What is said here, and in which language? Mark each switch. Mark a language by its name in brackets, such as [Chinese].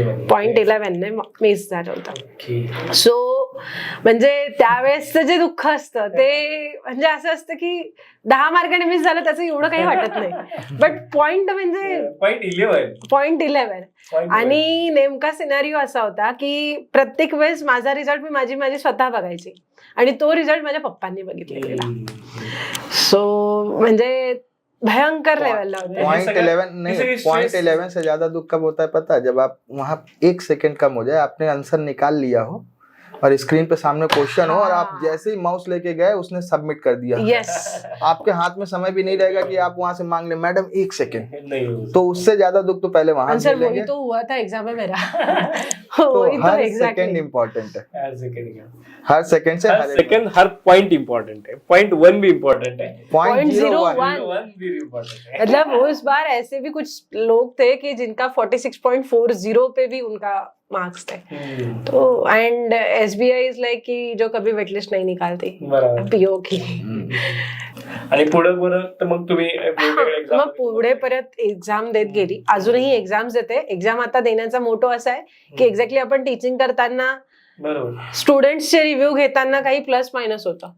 [Marathi] 0.11 ने मिस झालं होतं. सो म्हणजे त्यावेळेसचं जे दुःख असतं ते म्हणजे असं असतं की 10 मार्काने मिस झालं त्याचं एवढं काही वाटत नाही, बट पॉइंट म्हणजे 0.11. आणि नेमका सिनारिओ असा होता की प्रत्येक वेळेस माझा रिझल्ट मी माझी स्वतः बघायची आणि तो रिझल्ट माझ्या पप्पांनी बघितलेला. सो म्हणजे भयंकर लेवलला होता. [Hindi] 0.11 नहीं, 0.11 से ज्यादा दुख कब होता है पता है? जब आप वहाँ 1 सेकंड कम हो जाए, आपने आंसर निकाल लिया हो और स्क्रीन पे सामने क्वेश्चन हो और आप जैसे ही माउस लेके गए उसने सबमिट कर दिया. [English] Yes. [Hindi] आपके हाथ में समय भी नहीं रहेगा कि आप वहां से मांग ले मैडम 1 सेकंड. तो उससे ज्यादा दुख तो पहले वहां आंसर वही तो हुआ था एग्जाम में मेरा. तो वही तो हर [English] exactly [Hindi] सेकंड इम्पोर्टेंट है. हर सेकंड से हर सेकंड हर पॉइंट इम्पोर्टेंट है. 0.1 भी इम्पोर्टेंट है. 0.01 भी इम्पोर्टेंट है. मतलब उस बार ऐसे भी कुछ लोग थे कि जिनका 46.40 पे भी उनका मार्क्स थे. तो [English] and SBI is like [Hindi] कि जो कभी वेटलिस्ट नहीं निकालती PO की. [Marathi] आणि पुढे परत मग तुम्ही मग पुढे परत एक्झाम देत गेली. अजूनही एक्झाम्स देते. एक्झाम आता देण्याचा मोटो असा आहे की एक्झॅक्टली आपण टीचिंग करताना स्टुडंट्सचे रिव्ह्यू घेताना काही प्लस मायनस होतं.